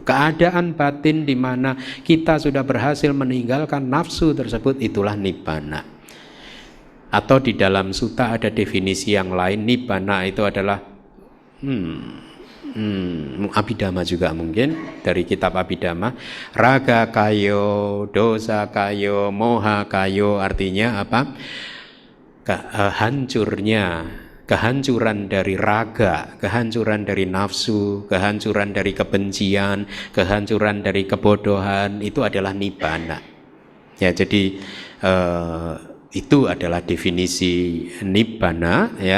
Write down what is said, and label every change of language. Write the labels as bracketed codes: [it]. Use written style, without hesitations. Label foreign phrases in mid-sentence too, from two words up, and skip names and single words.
[id] Keadaan batin di mana kita sudah berhasil meninggalkan nafsu tersebut, itulah nibbana. Atau di dalam sutta ada definisi yang lain, nibbana itu adalah Abhidhamma juga mungkin, dari kitab Abhidhamma, [pi] raga kayo, dosa kayo, moha kayo, [id] artinya apa? Kehancuran dari raga, kehancuran dari nafsu, kehancuran dari kebencian, kehancuran dari kebodohan, itu adalah nibbana. Ya, jadi itu adalah definisi nibbana, ya.